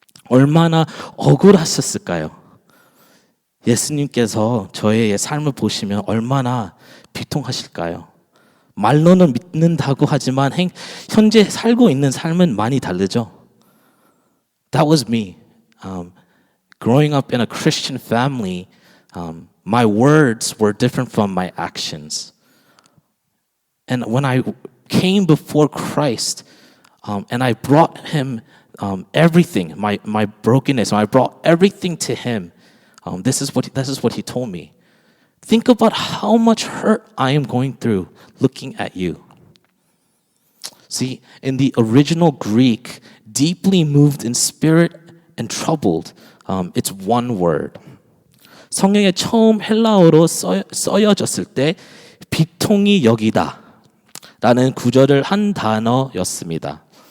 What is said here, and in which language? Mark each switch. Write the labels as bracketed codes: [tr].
[ko] 얼마나 억울하셨을까요? 예수님께서 저의 삶을 보시면 얼마나 비통하실까요? 말로는 믿는다고 하지만 현재 살고 있는 삶은 많이 다르죠. [en] That was me. Growing up in a Christian family, my words were different from my actions. And when I came before Christ and I brought him everything, my brokenness. I brought everything to Him. This is what He told me. Think about how much hurt I am going through looking at you. See, in the original Greek, deeply moved in spirit and troubled, it's one word. [ko] 성경에 처음 헬라어로 써여졌을 때 비통이 여기다 라는 구절을 한 단어였습니다.